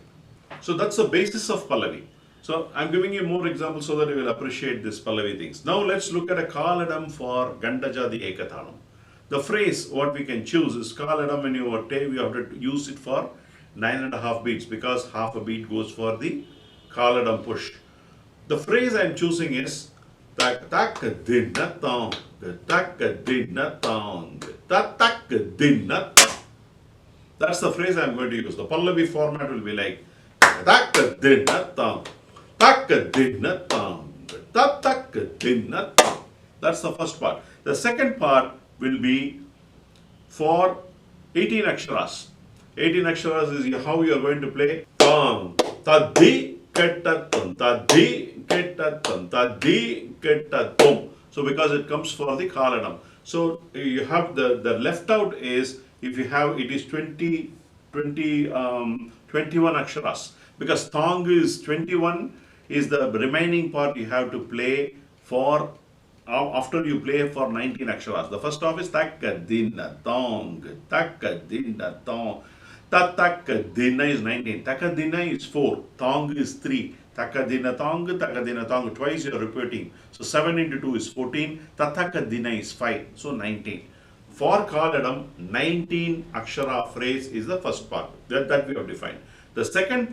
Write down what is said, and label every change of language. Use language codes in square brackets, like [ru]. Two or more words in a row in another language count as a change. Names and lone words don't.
[en] So that's the basis of Pallavi. So I'm giving you more examples so that you will appreciate this Pallavi things. Now let's look at a Kaladam for Gandajadi Ekathalam. The phrase what we can choose is Kaladam. When you have to use it for 9.5 beats, because half a beat goes for the Kaladam push. The phrase I'm choosing is tak tak dinna tong, tak dinna tong, tak dinna tong. That's the phrase I'm going to use. The Pallavi format will be like tak dinna tong, tak dinna tong, tak dinna tong. That's the first part. The second part will be for 18 aksharas. 18 aksharas is how you are going to play tong, tadi, ketatum, tadi, ketatum, tadi, ketatum. So because it comes for the Kaladam. So you have the left out is, if you have, it is 21 aksharas. Because tong is 21, is the remaining part you have to play for, after you play for 19 aksharas. The first half is takadina tong, takadina tong. Takadina is 19, takadina is 4, tong is 3, takadina tong, twice you are repeating. So 7 into 2 is 14, tatakadina is 5, so 19. For Kaladam, 19 akshara phrase is the first part, that we have defined.